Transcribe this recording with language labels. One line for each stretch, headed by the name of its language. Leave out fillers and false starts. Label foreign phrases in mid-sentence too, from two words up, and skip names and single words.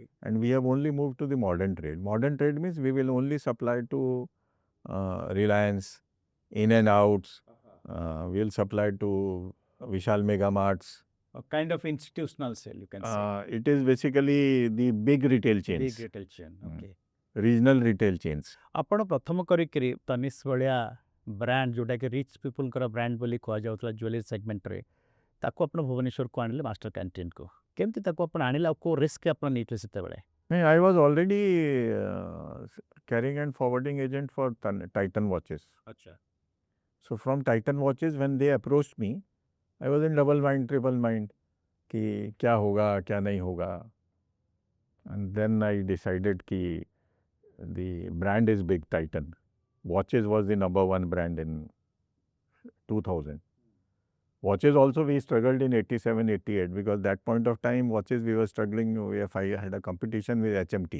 English: And we have only moved to the modern trade. Modern trade means we will only supply to Reliance, In and Outs. We will supply to Vishal Mega Marts. A kind of institutional sale you can say. It is basically the big retail chains. Big retail chain. Okay. Regional retail chains.
Odia: ଆପଣ ପ୍ରଥମ କରିକିରି ତନିଷ ଭଳିଆ ବ୍ରାଣ୍ଡ ଯୋଉଟାକି
English: rich peopleଙ୍କର
Odia: ବ୍ରାଣ୍ଡ ବୋଲି କୁହାଯାଉଥିଲା
English: jewellery segmentରେ
Odia: ତାକୁ ଆପଣ ଭୁବନେଶ୍ୱରକୁ ଆଣିଲେ ମାଷ୍ଟର କ୍ୟାଣ୍ଟିନ୍କୁ କେମିତି ତାକୁ ଆପଣ ଆଣିଲେ ଆଉ କେଉଁ ରିସ୍କ ଆପଣ ନେଇଥିଲେ ସେତେବେଳେ?
English: I was already carrying and forwarding agent for Titan watches.
Hindi: अच्छा.
English: So from Titan watches, when they approached me, I was in double mind, triple mind,
Hindi: कि क्या होगा, क्या नहीं होगा.
English: And then I decided कि the brand is big Titan. Watches was the number one brand in 2000. Watches also we struggled in 87, 88 because that point of time watches we were struggling. If I had a competition with HMT.